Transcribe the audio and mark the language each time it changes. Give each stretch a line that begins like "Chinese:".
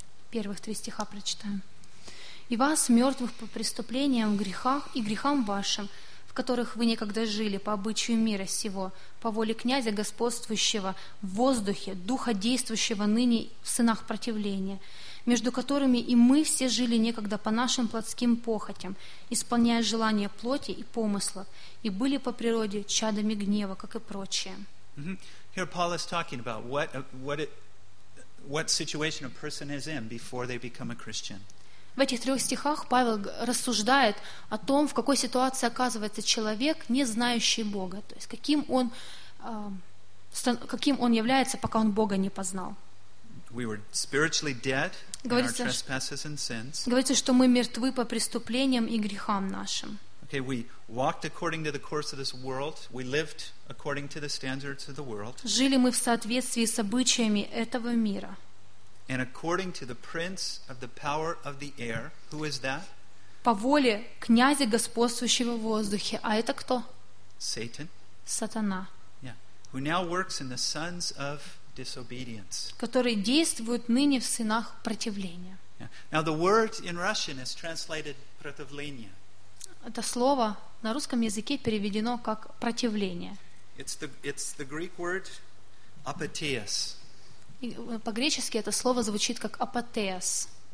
Russian: Первых три стиха прочитаем. «И вас, мертвых по преступлениям, грехах и грехам вашим, в которых вы никогда жили, по обычаю мира сего, по воле князя господствующего в воздухе, духа действующего ныне в сынах противления, между которыми и мы все жили некогда по нашим плотским похотям, исполняя желания плоти и помыслов, и были по природе чадами гнева, как и прочее».
English: Here Paul is talking about what situation a person is in before they become a Christian.
Russian: В этих трех стихах Павел рассуждает о том, в какой ситуации оказывается человек, не знающий Бога, то есть каким он является, пока он Бога не познал.
English: We were spiritually dead in our trespasses and sins.
Russian: Говорится, что мы мертвы по преступлениям и грехам нашим.
English: Okay, we walked according to the course of this world. We lived according to the standards of the world.
Russian: Жили мы в соответствии с обычаями этого мира.
English: And according to the prince of the power of the air, who is that?
Russian: По воле князя господствующего в воздухе. А это кто?
English: Satan.
Russian: Сатана.
English: Yeah. who now works in the sons of disobedience.
Russian: Которые действуют ныне в сынах противления.
English: Now the word in Russian is translated противление.
Russian: Это слово на русском языке переведено как противление.
English: It's the Greek word apateos.
Russian: По-гречески это слово звучит как апатеос.